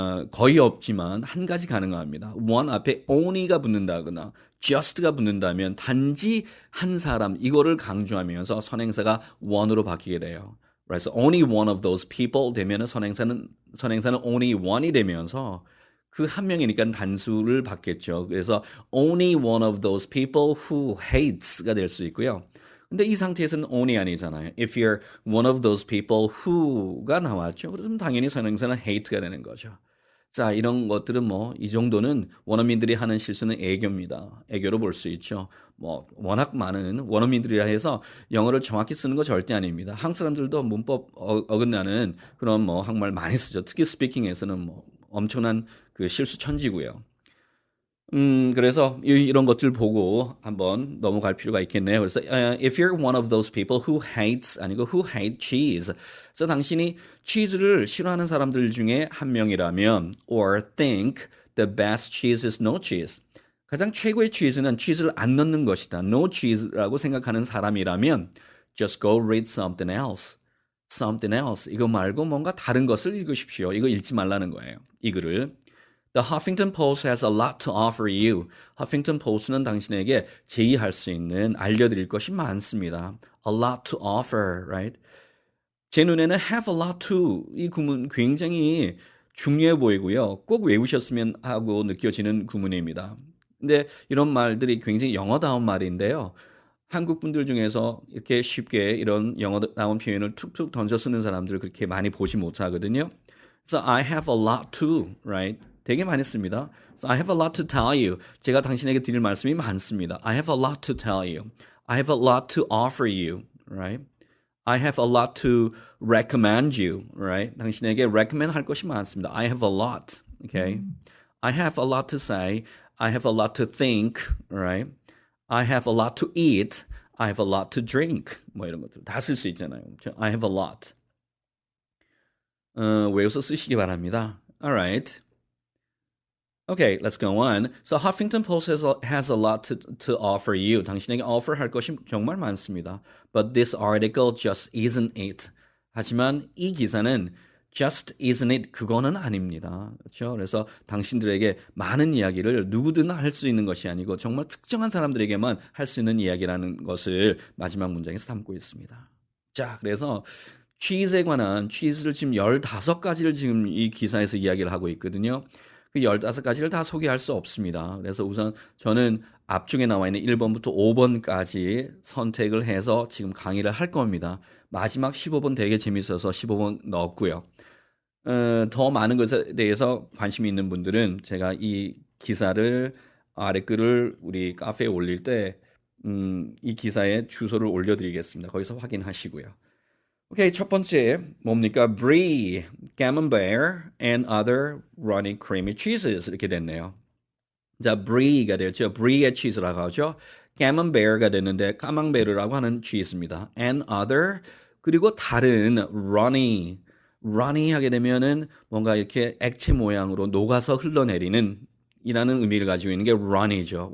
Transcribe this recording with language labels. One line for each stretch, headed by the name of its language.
Korean: 거의 없지만 한 가지 가능합니다. one 앞에 only가 붙는다거나 just가 붙는다면 단지 한 사람 이거를 강조하면서 선행사가 one으로 바뀌게 돼요. 그래서 only one of those people 되면 선행사는 only one이 되면서 그 한 명이니까 단수를 받겠죠. 그래서
English: only one of those people who hates가
Korean: 될 수 있고요. 근데 이 상태에서는 only 아니잖아요.
English: If you're one of those people who가 나왔죠.
Korean: 그럼 당연히 선행사는 hate가 되는 거죠. 자, 이런 것들은 뭐 이 정도는 원어민들이 하는 실수는 애교입니다. 애교로 볼 수 있죠. 뭐 워낙 많은 원어민들이라 해서 영어를 정확히 쓰는 거 절대 아닙니다. 한국 사람들도 문법 어긋나는 그런 뭐 한국말 많이 쓰죠. 특히 스피킹에서는 뭐 엄청난 그 실수 천지고요. 그래서 이런 것들 보고 한번 넘어갈 필요가 있겠네요. 그래서
English: if you're one of those people who hates
Korean: 아니고
English: who hate cheese.
Korean: 그래서 당신이 치즈를 싫어하는 사람들 중에 한 명이라면
English: or think the best cheese is no cheese.
Korean: 가장 최고의 치즈는 치즈를 안 넣는 것이다.
English: no cheese라고
Korean: 생각하는 사람이라면
English: just go read something else. something else.
Korean: 이거 말고 뭔가 다른 것을 읽으십시오. 이거 읽지 말라는 거예요. 이 글을.
English: The Huffington Post has a lot to offer you.
Korean: Huffington Post는 당신에게 제의할 수 있는 알려드릴 것이 많습니다.
English: A lot to offer, right?
Korean: 제 눈에는 have a lot to 이 구문 굉장히 중요해 보이고요. 꼭 외우셨으면 하고 느껴지는 구문입니다. 근데 이런 말들이 굉장히 영어다운 말인데요. 한국 분들 중에서 이렇게 쉽게 이런 영어다운 표현을 툭툭 던져 쓰는 사람들을 그렇게 많이 보지 못하거든요.
English: 그래서 I have a lot to, right?
Korean: 되게 많이 씁니다.
English: So I have a lot to tell you.
Korean: 제가 당신에게 드릴 말씀이 많습니다.
English: I have a lot to tell you. I have a lot to offer you, right? I have a lot to recommend you, right?
Korean: 당신에게 recommend 할 것이 많습니다.
English: I have a lot, okay? I have a lot to say. I have a lot to think, right? I have a lot to eat. I have a lot to drink.
Korean: 뭐 이런 것들 다 쓸 수 있잖아요.
English: I have a lot.
Korean: 외워서 쓰시기 바랍니다.
English: All right. Okay, let's go on. So Huffington Post has a lot to offer you.
Korean: 당신에게 offer 할 것이 정말 많습니다.
English: But this article just isn't it.
Korean: 하지만 이 기사는
English: just isn't it
Korean: 그거는 아닙니다. 그렇죠? 그래서 당신들에게 많은 이야기를 누구든 할 수 있는 것이 아니고 정말 특정한 사람들에게만 할 수 있는 이야기라는 것을 마지막 문장에서 담고 있습니다. 자, 그래서 치즈에 관한 치즈를 지금 15가지를 지금 이 기사에서 이야기를 하고 있거든요. 그 15가지를 다 소개할 수 없습니다. 그래서 우선 저는 앞쪽에 나와 있는 1번부터 5번까지 선택을 해서 지금 강의를 할 겁니다. 마지막 15번 되게 재밌어서 15번 넣었고요. 더 많은 것에 대해서 관심이 있는 분들은 제가 이 기사를 아래 글을 우리 카페에 올릴 때 이 기사의 주소를 올려드리겠습니다. 거기서 확인하시고요. 오케이, 첫 번째 뭡니까?
English: Brie, Camembert, and other runny creamy cheeses 이렇게 됐네요.
Korean: 자, Brie가 되었죠. Brie의 치즈라고 하죠. Camembert가 됐는데 까망베르라고 하는 치즈입니다. And other 그리고 다른 runny 하게 되면은 뭔가 이렇게 액체 모양으로 녹아서 흘러내리는 이라는 의미를 가지고 있는 게 run이죠.